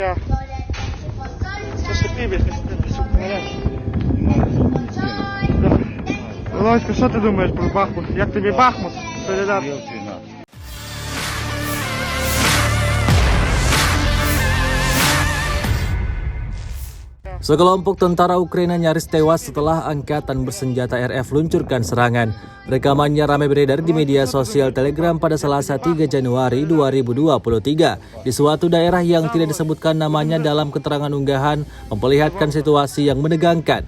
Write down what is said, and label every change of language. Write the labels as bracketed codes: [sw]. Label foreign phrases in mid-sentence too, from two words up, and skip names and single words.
[uk] Ja. Заступи, Володька, що ти думаєш про Бахмут? Як тобі Бахмут? Солідар. [id] Sekelompok tentara Ukraina nyaris tewas setelah angkatan bersenjata RF luncurkan serangan. Rekamannya ramai beredar di media sosial Telegram pada Selasa 3 Januari 2023 di suatu daerah yang tidak disebutkan namanya dalam keterangan unggahan memperlihatkan situasi yang menegangkan.